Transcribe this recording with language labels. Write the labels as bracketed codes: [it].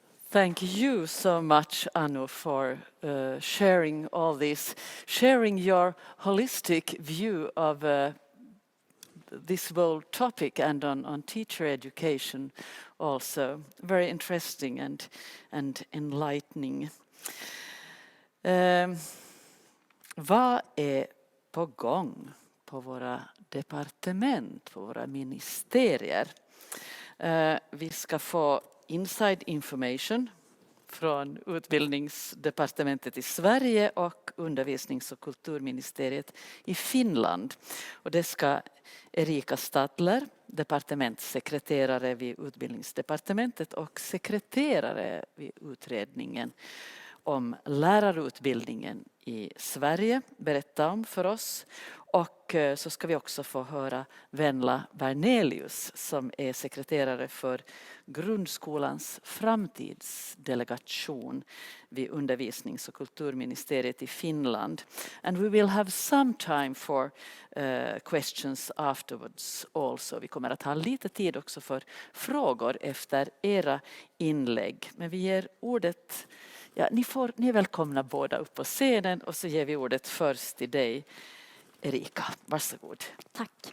[en] Thank you so much, Anu, for sharing all this, sharing your holistic view of this whole topic and on teacher education also. Very interesting and enlightening. [sv] Vad är på gång på våra departement, på våra ministerier? Vi ska få inside information från utbildningsdepartementet i Sverige och undervisnings- och kulturministeriet i Finland. Och det ska Erika Stadler, departementssekreterare vid utbildningsdepartementet och sekreterare vid utredningen om lärarutbildningen i Sverige, berätta om för oss. Och så ska vi också få höra Venla Bernelius som är sekreterare för grundskolans framtidsdelegation vid undervisnings- och kulturministeriet i Finland. [en] And we will have some time for questions afterwards also. [sv] Vi kommer att ha lite tid också för frågor efter era inlägg. Men vi ger ordet, ja, ni är välkomna båda upp på scenen, och så ger vi ordet först till dig, Erika. Varsågod. Tack.